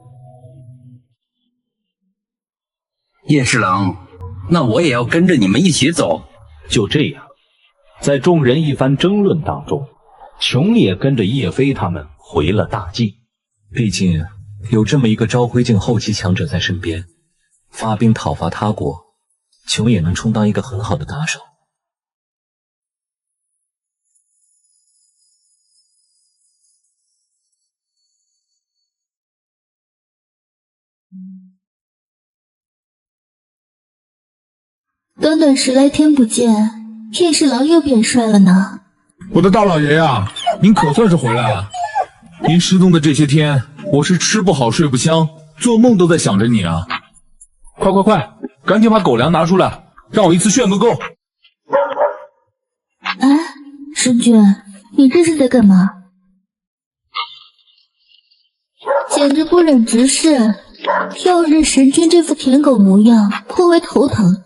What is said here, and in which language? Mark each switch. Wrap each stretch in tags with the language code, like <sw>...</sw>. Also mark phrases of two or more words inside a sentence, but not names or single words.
<zh>葉侍郎，那我也要跟着你們一起走。就這樣，在眾人一番爭論當中，瓊也跟着葉飛他們回了大晉。畢竟有這麼一個昭輝境後期強者在身邊，發兵討伐他國，瓊也能充當一個很好的打手。短短10来天不見，葉侍郎又變帥了呢。我的大老爺呀，您可算是回來了。您失蹤的這些天，我是吃不好睡不香，做夢都在想着你啊。快，趕緊把狗糧拿出來，讓我一次炫個夠。哎，神君，你這是在幹嘛？簡直不忍直視，曜日神君這副舔狗模樣，頗為頭疼。</zh>